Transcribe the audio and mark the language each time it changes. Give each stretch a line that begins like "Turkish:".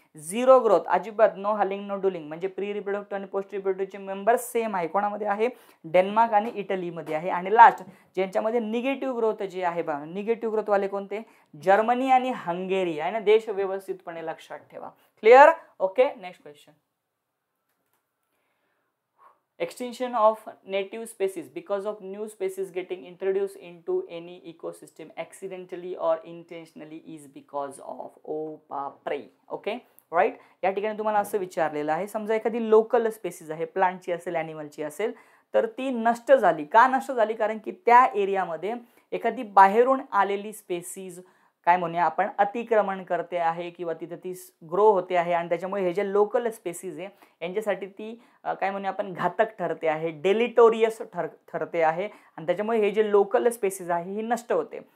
Marathi: Zero growth अजिबात, no हलिंग no डुलिंग, म्हणजे pre reproductive आणि पोस्ट रिप्रोडक्टिव्हचे मेंबर्स सेम आहे कोणामध्ये आहे, डेन्मार्क आणि इटलीमध्ये आहे. आणि लास्ट ज्यांच्यामध्ये निगेटिव्ह ग्रोथ जे आहे बघा, निगेटिव्ह ग्रोथ वाले कोणते, जर्मनी आणि हंगेरी आहे ना. देश व्यवस्थितपणे लक्षात ठेवा.
English: Clear? Okay, next question. Extinction of native species because of new species getting introduced into any ecosystem accidentally or intentionally is because of.
Marathi: ओ बापरे. ओके राईट, या ठिकाणी तुम्हाला असं विचारलेलं आहे, समजा एखादी लोकल स्पेसीज आहे, प्लांटची असेल ॲनिमलची असेल, तर ती नष्ट झाली. का नष्ट झाली, कारण की त्या एरियामध्ये एखादी बाहेरून आलेली स्पेसीज काय म्हणूया आपण अतिक्रमण करते आहे किंवा तिथे ती ग्रो होते आहे आणि त्याच्यामुळे हे जे लोकल स्पेसीज आहे यांच्यासाठी ती काय म्हणूया आपण घातक ठरते आहे, डेलिटोरियस ठरते आहे आणि त्याच्यामुळे हे जे लोकल स्पेसीज आहे ही नष्ट होते.